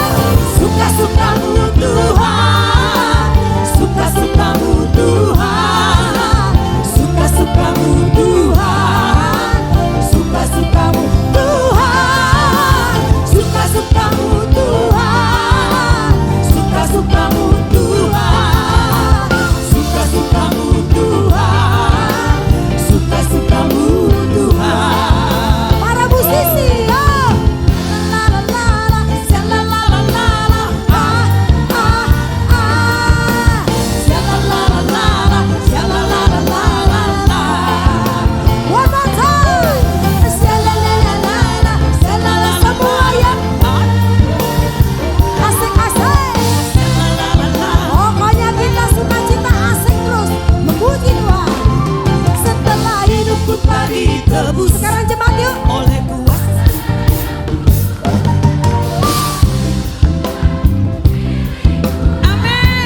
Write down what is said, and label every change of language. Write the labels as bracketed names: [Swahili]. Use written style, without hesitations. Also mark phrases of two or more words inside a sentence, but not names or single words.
[Indonesian] suka-sukamu Tuhan, suka-sukamu Tuhan, suka-sukamu Tuhan, suka-sukamu Tuhan, suka-sukamu Tuhan, suka-sukamu Tuhan, suka-sukamu Tuhan, suka-sukamu Tuhan. Para musisi, yo. La la la la, la la la la la, ah ah ah. Sha-la-la-la-la-la, sha-la-la-la-la-la-la. [English] One more time. Sha-la-la-la-la-la, sha-la-la. [Indonesian] Semua yang asik-asik. Pokoknya kita sukacita asik terus memuji Tuhan. Setelah hidupku telah ditebus Sekarang jemaat yuk. oleh kuasa. Amin.